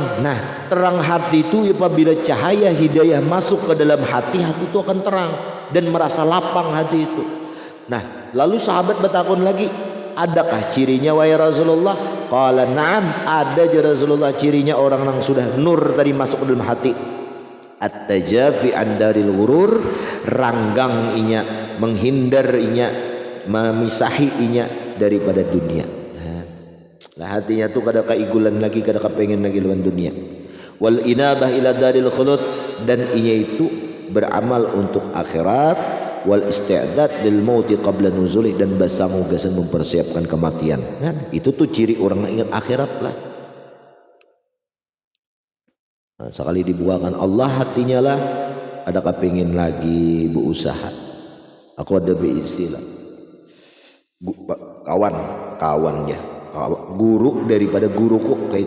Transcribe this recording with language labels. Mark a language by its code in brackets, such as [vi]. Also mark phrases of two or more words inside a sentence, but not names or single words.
[id] Nah, terang hati itu apabila cahaya hidayah masuk ke dalam hati, hati itu akan terang dan merasa lapang hati itu. Nah, lalu sahabat bertakun lagi, adakah cirinya wahai Rasulullah? [ar] قال نعم, [id] ada [ar] يا رسول الله [id] cirinya orang yang sudah nur tadi masuk ke dalam hati. [ar] التجافي عن دار الغرور, [bjn] ranggang inya, menghindar inya, memisahi inya daripada dunia. Lah hatinya tuh kada kaigulan lagi, kada kepengen lagi lawan dunia. [ar] والإنابة إلى دار الخلود, [bjn] dan inya itu beramal untuk akhirat. [ar] والاستعداد للموت قبل نزوله, [bjn] dan basangu-gasan mempersiapkan kematian. Nah, itu tuh ciri orang yang ingat akhirat lah. Nah, sekali dibuahkan Allah hatinya lah, ada kepengen lagi berusaha. Aku ada beristilah kawannya, guru daripada guruku kaita.